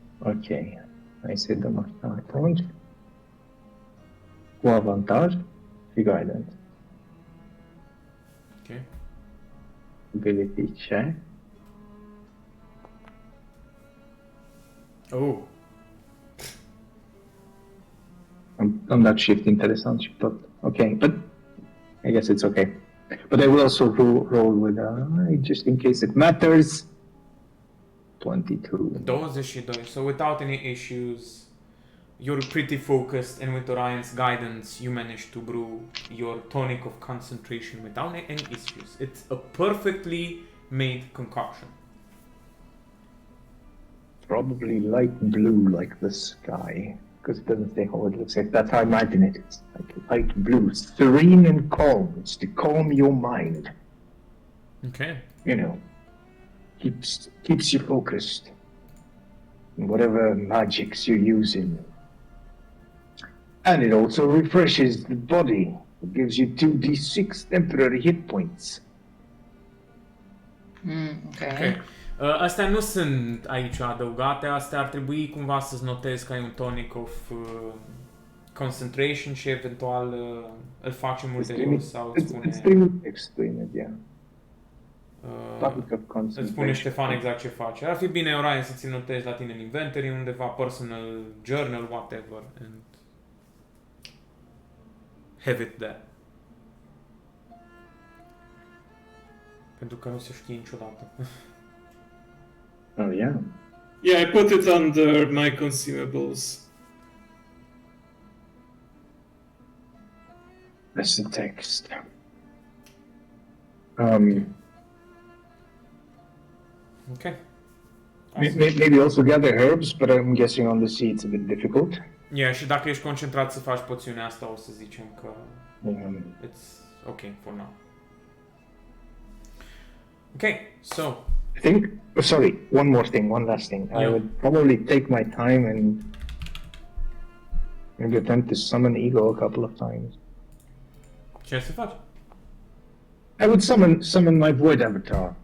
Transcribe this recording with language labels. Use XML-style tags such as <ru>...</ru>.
<ro>Ok. Hai să dăm asta atunci. Cu avantaj și guidance.</ro> <en>Ok. Ability check. Oh.</en> <ro>Am dat shift interesant și tot.</ro> <en>Ok, but I guess it's okay. But I will also roll with just in case it matters. 22. 22. So without any issues, you're pretty focused, and with Orion's guidance, you manage to brew your tonic of concentration without any issues. It's a perfectly made concoction. Probably light blue like the sky. Because it doesn't say how it looks like. That's how I imagine it. It's like light blue. Serene and calm. It's to calm your mind. Okay. You know. Keeps you focused. In whatever magics you're using. And it also refreshes the body. It gives you 2d6 temporary hit points. Okay.</en> <ro>Astea nu sunt aici adăugate, astea ar trebui cumva să-ți notezi că ai un tonic of concentration și eventual îl facem ulterior sau îți spune...</ro> <en>Extreme, yeah. Topic of</en> <ro>Îți</ro> <en>concentration.</en> <ro>spune Ștefan exact ce face. Ar fi bine, Orion, să ți notezi la tine în inventory, undeva, personal journal, whatever,</ro> <en>and have it there.</en> <ro>Pentru că nu se știe niciodată.</ro> <en>Oh, yeah. Yeah, I put it under my consumables. That's the text. Ok. Maybe also gather herbs, but I'm guessing on the sea it's a bit difficult.</en> <ro>Yeah, și dacă ești concentrat să faci poțiunea asta, o să zicem că</ro> <en>it's okay for now. Okay, so... I think, sorry, one more thing, one last thing. I Yeah. would probably take my time and maybe attempt to summon Ego a couple of times.</en> <ro>Ce să faci?</ro> <en>I would summon my void avatar,</en>